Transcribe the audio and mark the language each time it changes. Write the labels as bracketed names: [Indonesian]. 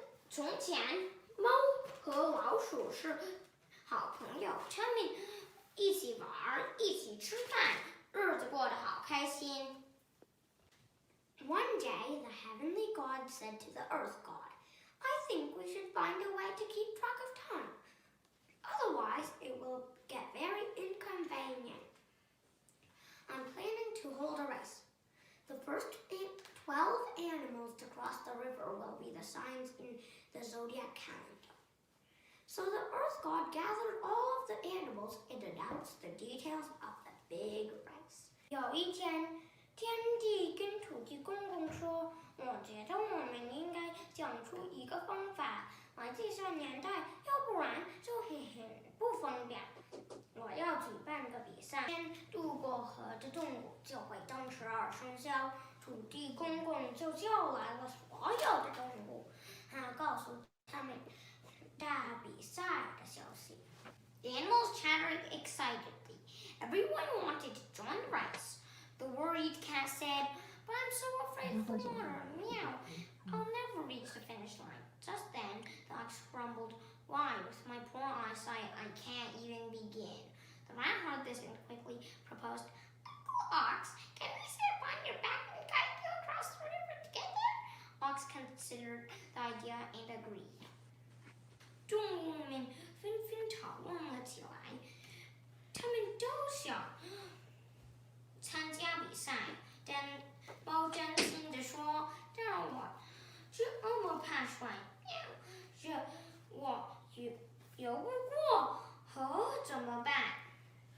[Chinese] 从前，猫和老鼠是好朋友，他们一起玩，一起吃饭，日子过得好开心。 [English] One day, the heavenly god said to the earth god, I think we should find a way to keep track of time. Otherwise, it will get very inconvenient. I'm planning to hold a race. The first 12 animals to cross the river will be the signs in the zodiac calendar. So the earth god gathered all of the animals and announced the details of the big race. [Chinese] 有一天，天帝跟土地公公说，我觉得我们应该讲出一个方法来计算年代，要不然就很不方便。我要举办个比赛，先渡过河的动物就会当12生肖。土地公公就叫来了所有的动物，告诉他们大比赛的消息。 [English] The animals chattered excitedly. Everyone wanted to join the race. The worried cat said, but I'm so afraid of the water. Meow. I'll never reach the finish line. Just then, the ox grumbled, why, with my poor eyesight, I can't even begin. The rat heard this and quickly proposed, Ox, can we sit on your back and guide you across the river together? Ox considered the idea and agreed. [Chinese] 动物们纷纷讨论了起来，他们都想参加比赛，但猫担心地说：“但我这么怕水，这我游不过河怎么办？”